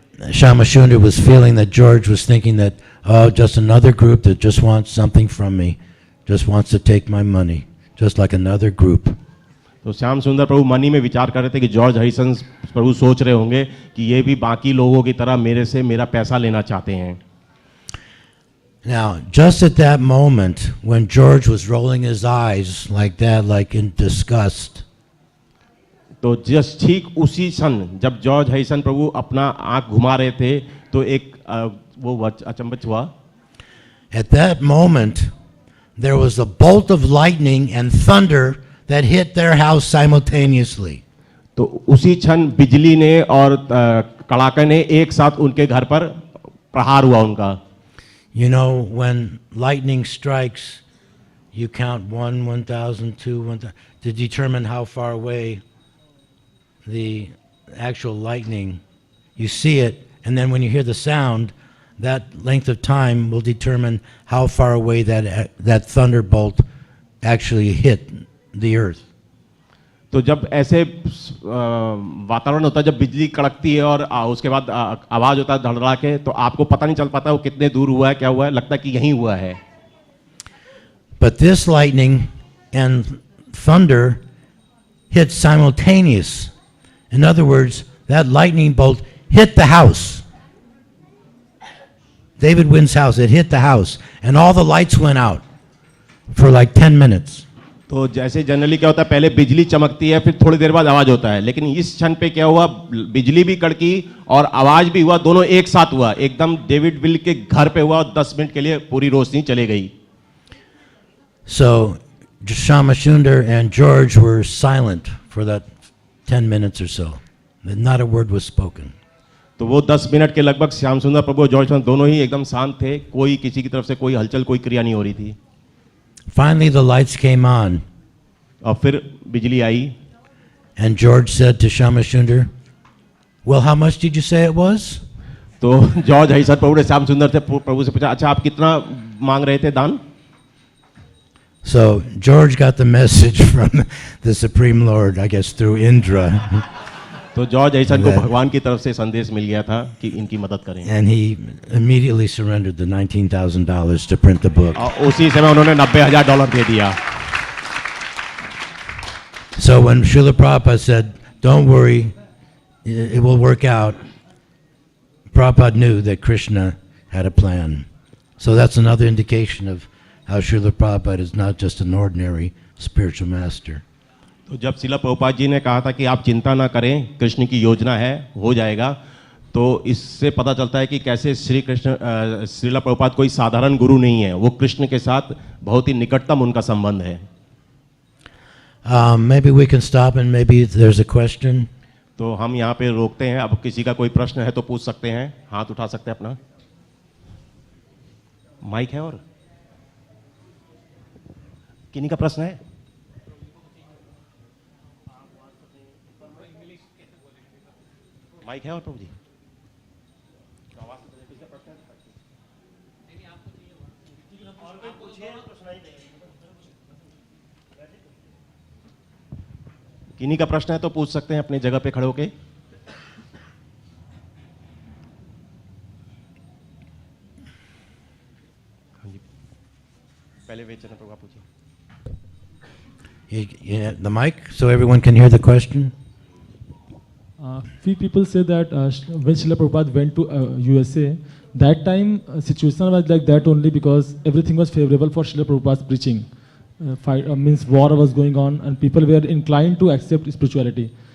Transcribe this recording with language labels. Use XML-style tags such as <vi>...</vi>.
<en>Shamashunda was feeling that George was thinking that, oh, just another group that just wants something from me, just wants to take my money, just like another group.</en> <hi>तो श्याम सुंदर प्रभु मन ही में विचार कर रहे थे कि George Harrison प्रभु सोच रहे होंगे कि ये भी बाकी लोगों की तरह मेरे से मेरा पैसा लेना चाहते हैं.</hi> <en>Now, just at that moment, when George was rolling his eyes like that, like in disgust,</en> <hi>तो जस्ट ठीक उसी क्षण जब जॉर्ज हरिसन प्रभु अपना आंख घुमा रहे थे तो एक वो अचंभित हुआ.</hi> <en>at that moment, there was a bolt of lightning and thunder that hit their house simultaneously.</en> <hi>तो उसी क्षण बिजली ने और कड़ाके ने एक साथ उनके घर पर प्रहार हुआ उनका.</hi> <en>You know, when lightning strikes, you count 1, 1,000, 2, 1,000 to determine how far away the actual lightning. You see it, and then when you hear the sound, that length of time will determine how far away that thunderbolt actually hit the earth.</en> <hi>तो जब ऐसे वातावरण होता है, जब बिजली कड़कती है और उसके बाद आवाज होता है धड़धड़ा के, तो आपको पता नहीं चल पाता वो कितने दूर हुआ है, क्या हुआ है, लगता है कि यहीं हुआ है.</hi> <en>But this lightning and thunder hit simultaneous. In other words, that lightning bolt hit the house. David Wynn's house, it hit the house, and all the lights went out for like 10 minutes.</en> <hi>तो जैसे generally क्या होता है, पहले बिजली चमकती है, फिर थोड़ी देर बाद आवाज होता है, लेकिन इस क्षण पे क्या हुआ, बिजली भी कड़की और आवाज भी हुआ, दोनों एक साथ हुआ, एकदम डेविड विल के घर पे हुआ, 10 मिनट के लिए पूरी रोशनी चली गई.</hi> <en>So Shama Sundar and George were silent for that 10 minutes or so. Not a word was spoken.</en> <hi>तो वो 10 मिनट के लगभग श्याम सुंदर प्रभु और जॉर्ज दोनों ही एकदम शांत थे, कोई किसी की तरफ से कोई हलचल, कोई क्रिया नहीं हो रही थी.</hi> <en>Finally the lights came on.</en> <hi>और फिर बिजली आई.</hi> <en>And George said to Shama Sundar, "Well, how much did you say it was?"</en> <hi>तो जॉर्ज हईसर प्रभु ने श्याम सुंदर से प्रभु से पूछा, अच्छा आप कितना मांग रहे थे दान?</hi> <en>So George got the message from the Supreme Lord, I guess through Indra.</en> <hi>तो जॉर्ज हईसर को भगवान की तरफ से संदेश मिल गया था कि इनकी मदद करें.</hi> <en>And he immediately surrendered the $19,000 to print the book.</en> <hi>और उसी समय उन्होंने $90,000 दे दिया.</hi> <en>So when Srila Prabhupada said, "Don't worry, it will work out," Prabhupada knew that Krishna had a plan. So that's another indication of how Srila Prabhupada is not just an ordinary spiritual master.</en> <hi>तो जब श्रीला प्रभुपाद जी ने कहा था कि आप चिंता ना करें, कृष्ण की योजना है, हो जाएगा, तो इससे पता चलता है कि कैसे श्री कृष्ण श्रीला प्रभुपाद कोई साधारण गुरु नहीं है, वो कृष्ण के साथ बहुत ही निकटतम उनका संबंध है.</hi> <en>Maybe we can stop and maybe there's a question.</en> <hi>तो हम यहाँ पे रोकते हैं, अब किसी का कोई प्रश्न है तो पूछ सकते हैं, हाथ उठा सकते हैं अपना. माइक है और किन्हीं का प्रश्न है? माइक है और प्रभु जी? किन्हीं का प्रश्न है तो पूछ सकते हैं अपनी जगह पे खड़े होके. पहले वेचन प्रभु आप पूछिए.</hi> <en>The mic so everyone can hear the question. Few people say that when Srila Prabhupada went to USA, that time situation was like that only because everything was favorable for Srila Prabhupada's preaching. Means war was going on and people were inclined to accept spirituality.</en>